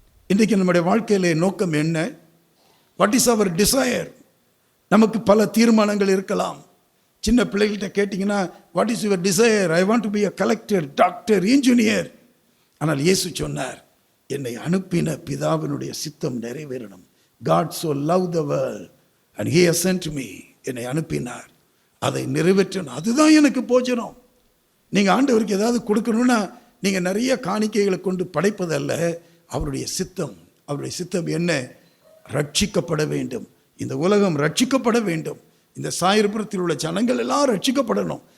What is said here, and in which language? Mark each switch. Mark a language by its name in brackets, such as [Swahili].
[Tamil] இன்றைக்கு நம்முடைய வாழ்க்கையிலே நோக்கம் என்ன? [English] What is our desire? [Tamil] நமக்கு பல தீர்மானங்கள் இருக்கலாம். சின்ன பிள்ளைகள்கிட்ட கேட்டிங்கன்னா, [English] What is your desire? I want to be a collector, doctor, engineer. [Tamil] ஆனால் இயேசு சொன்னார், என்னை அனுப்பின பிதாவினுடைய சித்தம் நிறைவேறணும். [English] God so loved the world and he has sent me. [Tamil] என்னை அனுப்பினார், அதை நிறைவேற்றணும். அதுதான் எனக்கு போஜனம். நீங்கள் ஆண்டவருக்கு ஏதாவது கொடுக்கணும்னா நீங்கள் நிறைய காணிக்கைகளை கொண்டு படைப்பதல்ல. அவருடைய சித்தம், அவருடைய சித்தம் என்ன? ரட்சிக்கப்பட வேண்டும். இந்த உலகம் ரட்சிக்கப்பட வேண்டும். இந்த சாயர்புரத்தில் உள்ள ஜனங்கள் எல்லாம் ரட்சிக்கப்படணும்.